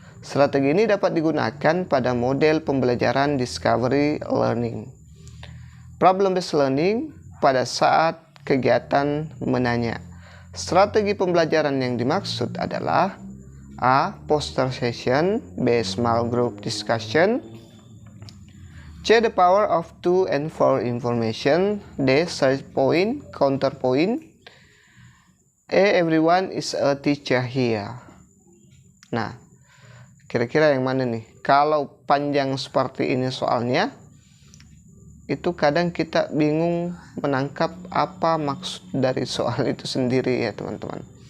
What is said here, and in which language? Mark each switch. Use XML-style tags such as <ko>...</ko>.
<id>Strategi ini dapat digunakan pada model pembelajaran discovery learning, problem-based learning pada saat kegiatan menanya. Strategi pembelajaran yang dimaksud adalah A.</id> <en>Poster session, B. Small group discussion, C. The power of 2 and 4 information, D. Search point, counterpoint, E. Everyone is a teacher here.</en> <id>Nah, kira-kira yang mana nih? Kalau panjang seperti ini soalnya, itu kadang kita bingung menangkap apa maksud dari soal itu sendiri ya teman-teman.</id>